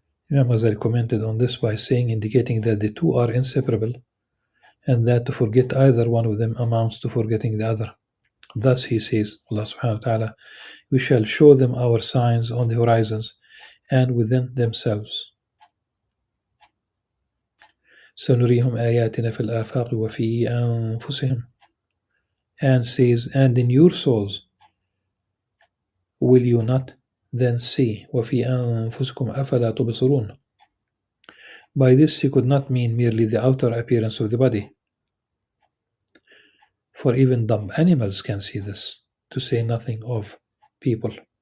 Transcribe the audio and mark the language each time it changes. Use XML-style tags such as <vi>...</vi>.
<en>Imam Ghazali commented on this by saying, indicating that the two are inseparable, and that to forget either one of them amounts to forgetting the other. Thus he says, Allah subhanahu wa ta'ala, we shall show them our signs on the horizons and within themselves.</en> <ar>سنريهم آياتنا في الآفاق وفي أنفسهم.</ar> <en>And says, and in your souls will you not then see?</en> <ar>وفي أنفسكم أفلا تبصرون.</ar> <en>By this he could not mean merely the outer appearance of the body, for even dumb animals can see this, to say nothing of people.</en>